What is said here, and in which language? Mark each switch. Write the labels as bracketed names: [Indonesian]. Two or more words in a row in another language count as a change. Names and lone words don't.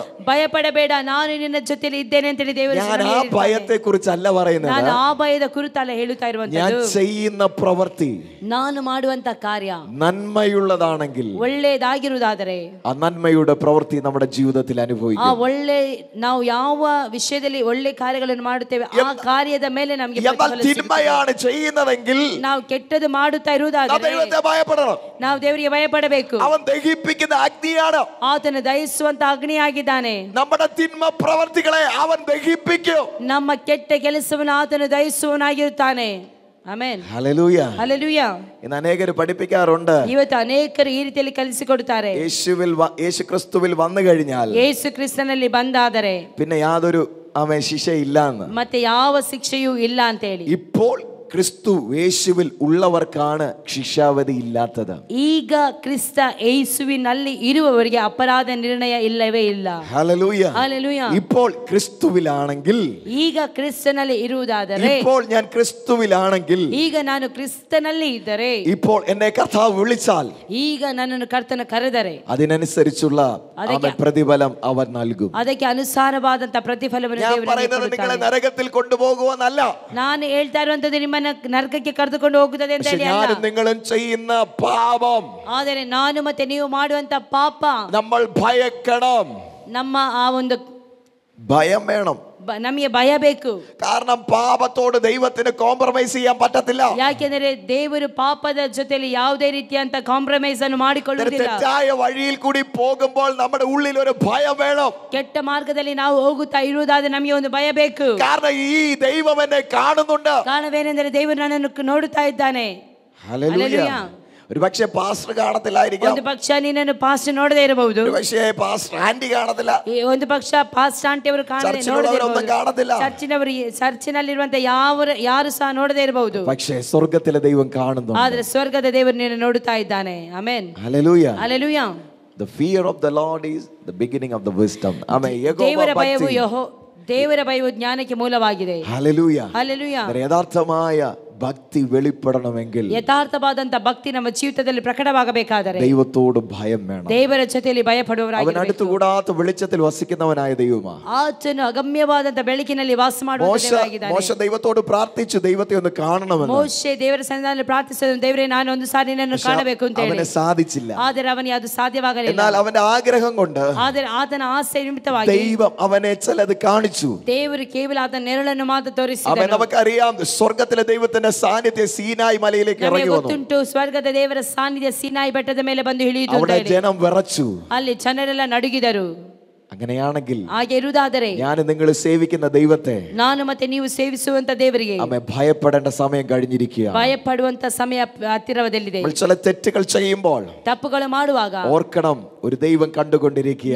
[Kannada] ಭಯಪಡಬೇಡ, ನಾನು ನಿನ್ನ ಜೊತೆಲಿ ಇದ್ದೇನೆ ಅಂತ ಹೇಳಿ ದೇವರು [Malayalam] ഞാൻ ആ ഭയത്തെ കുറിച്ചല്ല പറയുന്നത്. [Kannada] ನಾನು ಆ ಭಯದ ಕುರಿತಲ್ಲ ಹೇಳುತ್ತಾ [Malayalam] ഞാൻ [Kannada] ಇರುವಂತದ್ದು. [Malayalam] ചെയ്യുന്ന പ്രവൃത്തി [Kannada] ನಾನು ಮಾಡುವಂತ ಕಾರ್ಯ [Malayalam] നന്മയുള്ളതാണെങ്കിൽ [Kannada] ಒಳ್ಳೆಯದಾಗಿರುವುದಾದರೆ [Malayalam] ആ നന്മയുടെ പ്രവൃത്തി നമ്മുടെ ജീവിതത്തിൽ അനുഭവിക്കും. [Kannada] ಆ ಒಳ್ಳೆ ನಾವು ಯಾವ ವಿಷಯದಲ್ಲಿ ಒಳ್ಳೆ ಕಾರ್ಯಗಳನ್ನು ಮಾಡುತ್ತೇವೆ ಆ ಕಾರ್ಯದ ಮೇಲೆ ನಮಗೆ [Malayalam] തിന്മയാണ് ചെയ്യുന്നതെങ്കിൽ [Kannada] ನಾವು ಕೆಟ್ಟದ್ದು ಮಾಡುತ್ತಾ ಇರುವುದಾದರೆ [Malayalam] ദൈവത്തെ ഭയപ്പെടണം. [Kannada] ನಾವು ದೇವರಿಗೆ ಭಯಪಡಬೇಕು. [Malayalam] അവൻ ദഹിപ്പിക്കുന്ന അഗ്നിയാണ്. [Kannada] ಆತನು ದಹಿಸುವಂತ ಅಗ್ನಿಯಾಗಿದ್ದಾನೆ. [Malayalam] നമ്മുടെ തിന്മ പ്രവൃത്തികളെ അവൻ ദഹിപ്പിക്കും. [Kannada] ನಮ್ಮ ಕೆಟ್ಟ ಕೆಲಸವನ್ನು ಆತನು ದಹಿಸುವನಾಗಿರುತ್ತಾನೆ. ಆಮೆನ್. [Malayalam] ഹല്ലേലൂയ. [Kannada] ಹಲ್ಲೆಲೂಯಾ. [Malayalam] ഇന്ന് അനേകർ പഠിപ്പിക്കാറുണ്ട്, [Kannada] ಇವತ್ತು ಅನೇಕರು ಈ ರೀತಿಯಲ್ಲಿ ಕಲಿಸಿಕೊಡುತ್ತಾರೆ. [Malayalam] യേശു ക്രിസ്തുവിൽ വന്നു കഴിഞ്ഞാൽ, [Kannada] ಯೇಸು ಕ್ರಿಸ್ತನಲ್ಲಿ ಬಂದಾದರೆ [Malayalam] പിന്നെ യാതൊരു ശിക്ഷയില്ലാന്ന്, [Kannada] ಮತ್ತೆ ಯಾವ ಶಿಕ್ಷೆಯೂ ಇಲ್ಲ ಅಂತ ಹೇಳಿ. [Malayalam] ഇപ്പോൾ ക്രിസ്തു യേശുവിൽ ഉള്ളവർക്കാണ് ശിക്ഷാവധി ഇല്ലാത്തത്. [Kannada] ಈಗ ಕ್ರಿಸ್ತ ಯೇಸುವಿನಲ್ಲಿ ಇರುವವರಿಗೆ ಅಪರಾಧ ನಿರ್ಣಯ ಇಲ್ಲವೇ ಇಲ್ಲ. [Malayalam] ഹല്ലേലൂയ. [Kannada] ಹಲ್ಲೆಲೂಯಾ. [Malayalam] ഇപ്പോൾ ക്രിസ്തുവിലാണെങ്കിൽ, [Kannada] ಈಗ ಕ್ರಿಸ್ತನಲ್ಲಿ ಇರುವುದಾದರೆ, [Malayalam] ഇപ്പോൾ ഞാൻ ക്രിസ്തുവിലാണെങ്കിൽ, [Kannada] ಈಗ ನಾನು ಕ್ರಿಸ್ತನಲ್ಲಿ ಇದ್ದರೆ, [Malayalam] ഇപ്പോൾ എന്നെ കർത്താവ് വിളിച്ചാൽ, [Kannada] ಈಗ ನನ್ನನ್ನು ಕರ್ತನ ಕರೆದರೆ [Malayalam] അതിനനുസരിച്ചുള്ള പ്രതിഫലം അവൻ നൽകും. [Kannada] ಅದಕ್ಕೆ ಅನುಸಾರವಾದಂತ ಪ್ರತಿಫಲವನ್ನು [Malayalam] ഞാൻ [Kannada] ದೇವರು [Malayalam] പറയുന്നത് [Kannada] ನನಗೆ [Malayalam] നിങ്ങളെ [Kannada] ಕೊಡುತ್ತಾನೆ. [Malayalam] നരകത്തിൽ കൊണ്ടുപോകുവാനല്ല, [Kannada] ನಾನು ಹೇಳ್ತಾ ಇರುವಂತದ್ದು ನಿಮ್ಮನ್ನ ನರಕಕ್ಕೆ ಕರೆದುಕೊಂಡು ಹೋಗುತ್ತದೆ ಅಂತ ಹೇಳಿ ಅಲ್ಲ. [Malayalam] ഞാനും നിങ്ങളും ചെയ്യുന്ന പാപം, [Kannada] ಆದರೆ ನಾನು ಮತ್ತೆ ನೀವು ಮಾಡುವಂತ ಪಾಪ [Malayalam] നമ്മൾ ഭയക്കണം. [Kannada] ನಮ್ಮ ಆ ಒಂದು [Malayalam] ഭയം വേണം. [Kannada] ನಮಗೆ ಭಯ ಬೇಕು. [Malayalam] കാരണം പാപത്തോട് ദൈവത്തിന് കോംപ്രമൈസ് ചെയ്യാൻ പറ്റത്തില്ല. [Kannada] ಯಾಕೆಂದರೆ ದೇವರು ಪಾಪದ ಜೊತೆಲಿ ಯಾವುದೇ ರೀತಿಯಂತ ಕಾಂಪ್ರಮೈಸ್ ಅನ್ನು ಮಾಡಿಕೊಳ್ಳುವುದಿಲ್ಲ. [Malayalam] തെറ്റായ വഴിയിൽ കൂടി പോകുമ്പോൾ നമ്മുടെ ഉള്ളിൽ ഒരു ഭയം വേണം. [Kannada] ಕೆಟ್ಟ ಮಾರ್ಗದಲ್ಲಿ ನಾವು ಹೋಗುತ್ತಾ ಇರುವುದಾದ್ರೆ ನಮಗೆ ಒಂದು ಭಯ ಬೇಕು. [Malayalam] കാരണം ഈ ദൈവം എന്നെ കാണുന്നുണ്ട്. [Kannada] ಕಾರಣವೇನೆಂದರೆ ದೇವರು ನನ್ನನ್ನು ನೋಡುತ್ತಾ ಇದ್ದಾನೆ. [Malayalam] ഹല്ലേലൂയ. ഒരു പക്ഷേ പാസ്റ്റർ കാണത്തില്ലായിരിക്കാം, [Kannada] ಒಂದು ಪಕ್ಷ ನಿನ್ನನ್ನು ಪಾಸ್ಟ್ ನೋಡದೇ ಇರಬಹುದು, [Malayalam] ഒരു പക്ഷേ പാസ്റ്റർ ആന്റി കാണത്തില്ല, [Kannada] ಒಂದು ಪಕ್ಷ ಪಾಸ್ಟ್ ಆಂಟಿ ಅವರು [Malayalam] കാണത്തില്ല, [Kannada] ಚರ್ಚಿನಲ್ಲಿರುವಂತ ಯಾರು ಸಹ ನೋಡದೇ ಇರಬಹುದು. [Malayalam] പക്ഷേ സ്വർഗ്ഗത്തിലെ ദൈവം കാണുന്നു. [Kannada] ಆದ್ರೆ ಸ್ವರ್ಗದ ದೇವರು ನಿನ್ನನ್ನು ನೋಡುತ್ತಾ ಇದ್ದಾನೆ. ಆಮೆನ್. [Malayalam] ഹല്ലേലൂയ. [Kannada] ಹಲ್ಲೆಲೂಯಾ. [English] The fear of the Lord is the beginning of the wisdom. [Kannada] ಆಮೆನ್. ದೇವರ ಭಯವು ದೇವರ ಭಯವು ಜ್ಞಾನಕ್ಕೆ ಮೂಲವಾಗಿದೆ. [Malayalam] ഹല്ലേലൂയ. [Kannada] ಹಲ್ಲೆಲೂಯಾ. [Malayalam] യഥാർത്ഥമായ ഭക്തി വെളിപ്പെടണമെങ്കിൽ, [Kannada] ಯಥಾರ್ಥವಾದಂತ ಭಕ್ತಿ ನಮ್ಮ ಜೀವಿತದಲ್ಲಿ ಪ್ರಕಟವಾಗಬೇಕಾದರೆ [Malayalam] ദൈവത്തോട് ഭയം വേണം. [Kannada] ದೇವರ ಜೊತೆಯಲ್ಲಿ ಭಯಪಡುವವರಾಗಿರಬೇಕು. [Malayalam] അവൻ അടുത്തുകൂടാത്ത വെളിച്ചത്തിൽ വസിക്കുന്നവനായ ദൈവമാണ്. [Kannada] ಆತನು ಅಗಮ್ಯವಾದಂತ ಬೆಳಕಿನಲ್ಲಿ ವಾಸ ಮಾಡುವ ದೇವರಾಗಿದ್ದಾನೆ. [Malayalam] ಮೋಶೆ ದೈವത്തോട് പ്രാർത്ഥിച്ചു, ദൈവത്തെ ഒന്ന് കാണണമെന്ന്. [Kannada] ಮೋಶೆ ದೇವರ ಸನ್ನಿಧಾನದಲ್ಲಿ ಪ್ರಾರ್ಥಿಸಿದನು, ದೇವರೇ ನಾನು ಒಂದು ಸಾರಿ ನಿನ್ನನ್ನು ಕಾಣಬೇಕು ಅಂತ ಹೇಳಿ. ಅವನಿಗೆ ಸಾಧಿಸಿಲ್ಲ. ಆದರೆ ಅವನಿಗೆ ಅದು ಸಾಧ್ಯವಾಗಲಿಲ್ಲ. [Malayalam] എന്നാൽ അവന്റെ ആഗ്രഹം കൊണ്ട്, [Kannada] ಆದರೆ ಆತನ ಆಸೆ ನಿಮಿತ್ತವಾಗಿ [Malayalam] ദൈവം അവനെ ചിലത് കാണിച്ചു. [Kannada] ದೇವರು ಕೇವಲ ಆತನ ನೆರಳನ್ನು ಮಾತ್ರ ತೋರಿಸಿದನು. [Malayalam] അവൻ നമുക്കറിയാം, സ്വർഗ്ഗത്തിലെ ദൈവത്തിന്റെ സാന്നിധ്യം സീനായി മലയിലേക്ക് ഇറങ്ങി വന്നു. [Kannada] ಗೊತ್ತುಂಟು, ಸ್ವರ್ಗದ ದೇವರ ಸಾನ್ನಿಧ್ಯ ಸೀನಾಯಿ ಬೆಟ್ಟದ ಮೇಲೆ ಬಂದು ಇಳಿಯಿತು. [Malayalam] അവിടെ ജനം വിറച്ചു, [Kannada] ಅಲ್ಲಿ ಜನರೆಲ್ಲ ನಡುಗಿದರು. [Malayalam] അങ്ങനെയാണെങ്കിൽ [Kannada] ಹಾಗೆ ಇರುವುದಾದರೆ [Malayalam] ഞാൻ നിങ്ങൾ സേവിക്കുന്ന ദൈവത്തെ, [Kannada] ನಾನು ಮತ್ತೆ ನೀವು ಸೇವಿಸುವಂತ ದೇವರಿಗೆ [Malayalam] അവൻ ഭയപ്പെടേണ്ട സമയം കഴിഞ്ഞിരിക്കുക. [Kannada] ಭಯಪಡುವಂತ ಸಮಯ ಹತ್ತಿರದಲ್ಲಿದೆ. [Malayalam] ചില തെറ്റുകൾ ചെയ്യുമ്പോൾ [Kannada] ತಪ್ಪುಗಳು ಮಾಡುವಾಗ [Malayalam] ഓർക്കണം, ഒരു ദൈവം കണ്ടുകൊണ്ടിരിക്കുകയാണ്.